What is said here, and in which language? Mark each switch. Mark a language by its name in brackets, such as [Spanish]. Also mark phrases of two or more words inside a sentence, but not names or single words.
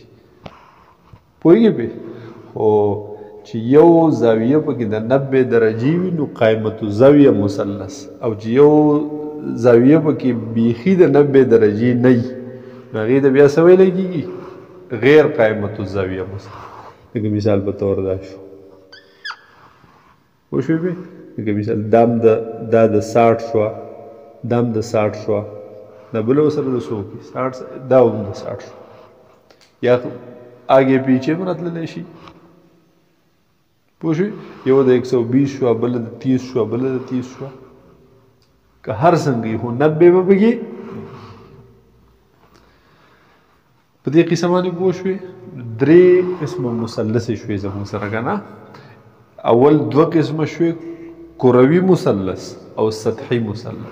[Pashto] پوهېږې پې خو چې یو زاویه پکې د 90 درجې وي نو [Arabic] قائمة الزاویه [Pashto] مثلث او چې یو زاویه پکې بیخي د 90 درجې نه وي نو هغې ته بیا څه ویلی کېږي [Arabic] غیر قائمة الزاویه [Pashto] مثلث. لکه مثال په طور دا شو پوه شوې پې لکه مثال دا د 60 شوه دا هم د 60 شوه دا بله ورسره د څو کې 60 دا هم د 60 شو یا [Urdu] آگے پیچھے [Pashto] به راتللی شي. پوه شوې یو د 120 شوه بله د 30 شوه بله د 30 شوه که هر څنګه یې خو 90 به پکې په دې قسم باندې پوه شوې. درې قسمه مثلثې شوې زموږ سره که نه اول دوه قسمه شوې کروي مثلث او سطحي مثلث.